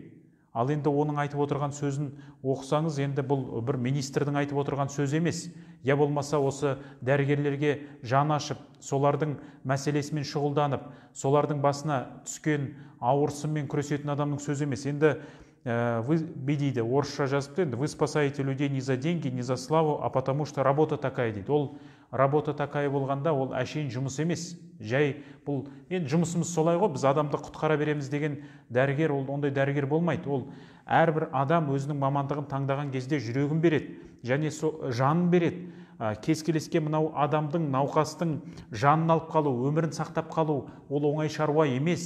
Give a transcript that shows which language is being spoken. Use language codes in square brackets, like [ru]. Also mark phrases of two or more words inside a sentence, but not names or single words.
[kk] Ал енді оның айтып отырған сөзін оқысаңыз, енді бұл бір министрдің айтып отырған сөз емес. Я болмаса осы дәрігерлерге жан ашып, солардың мәселесімен шұғылданып, солардың басына түскен ауыр сынмен күресетін адамның сөзі емес. Енді дейді, орысша жазыпты, енді [ru] вы спасаете людей не за деньги, не за славу, а потому что работа такая [kk] дейді. Ол [ru] работа такая [kk] болғанда, ол әшейін жұмыс емес. Жай бұл енді жұмысымыз солай ғой, біз адамды құтқара береміз деген дәрігер, ол ондай дәрігер болмайды. Ол әрбір адам өзінің мамандығын таңдаған кезде жүрегін береді, және жанын береді. Кез-келеске мынау адамдың, науқастың жанын алып қалу, өмірін сақтап қалу, ол оңай шаруа емес.